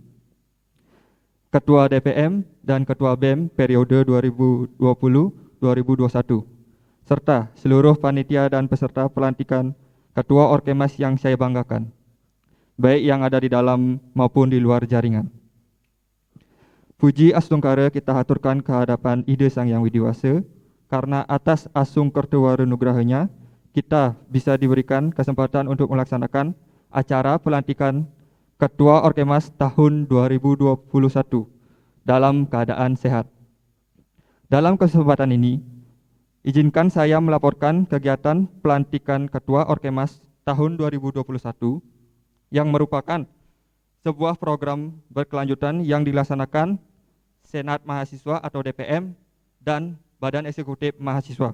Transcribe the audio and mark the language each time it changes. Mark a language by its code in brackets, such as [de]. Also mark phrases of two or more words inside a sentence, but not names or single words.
[id] Ketua DPM dan Ketua BEM periode 2020-2021 serta seluruh panitia dan peserta pelantikan Ketua Orkemas yang saya banggakan. baik yang ada di dalam maupun di luar jaringan. Puji Astungkara kita haturkan ke hadapan Ida Sang Yang Widiwasa, karena atas asung kertua renugrahanya, kita bisa diberikan kesempatan untuk melaksanakan acara pelantikan Ketua Orkemas tahun 2021 dalam keadaan sehat. Dalam kesempatan ini, izinkan saya melaporkan kegiatan pelantikan Ketua Orkemas tahun 2021 yang merupakan sebuah program berkelanjutan yang dilaksanakan Senat Mahasiswa atau DPM dan Badan Eksekutif Mahasiswa.